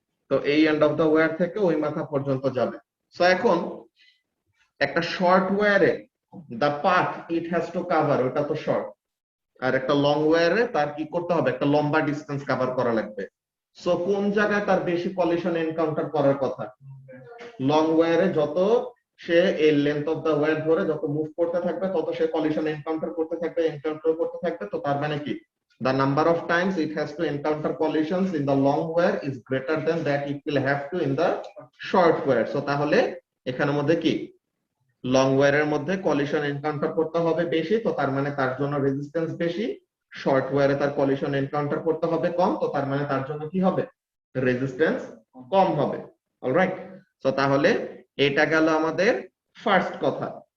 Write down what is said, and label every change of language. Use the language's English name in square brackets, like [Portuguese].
[Bangla] তো এই end of the wire থেকে ওই মাথা পর্যন্ত যাবে। সো এখন একটা short ওয়্যারে the path it has to cover, ওটা তো শর্ট, আর একটা লং ওয়্যারে তার কি করতে হবে, একটা লম্বা ডিসটেন্স কভার করা লাগবে। সো কোন জায়গায় তার বেশি কলিশন এনকাউন্টার করার কথা? লং ওয়্যারে যত সে এই লেন্থ অফ দা ওয়্যার ধরে যত মুভ করতে থাকবে তত সে কলিশন এনকাউন্টার করতে থাকবে, এনকাউন্টার করতে থাকবে। তো তার মানে কি, [English] the number of times it has to encounter collisions in the long wire is greater than that it will have to in the short wire। [Bangla] So তাহলে এখানের মধ্যে কি, লং ওয়্যারের মধ্যে কলিশন এনকাউন্টার করতে হবে বেশি, তো তার মানে তার জন্য রেজিস্ট্যান্স বেশি। শর্ট ওয়্যারে তার কলিশন এনকাউন্টার করতে হবে কম, তো তার মানে তার জন্য কি হবে, রেজিস্ট্যান্স কম হবে। অলরাইট, তো তাহলে এটা গেল আমাদের ফার্স্ট কথা।